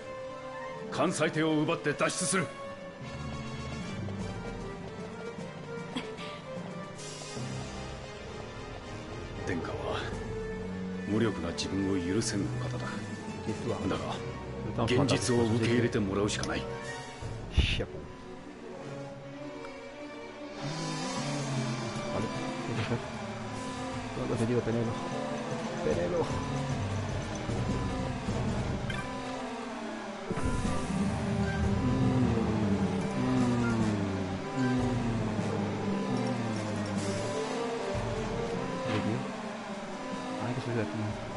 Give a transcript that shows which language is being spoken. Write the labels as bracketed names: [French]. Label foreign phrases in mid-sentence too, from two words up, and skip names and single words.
[Japanese] 関西帝を奪って脱出する。殿下は無力な自分を許せぬ方だ。だが現実を受け入れてもらうしかない。 [Spanish] Siap. Vale, se lleva Penelo. Penelo. Ay, que se ve aquí.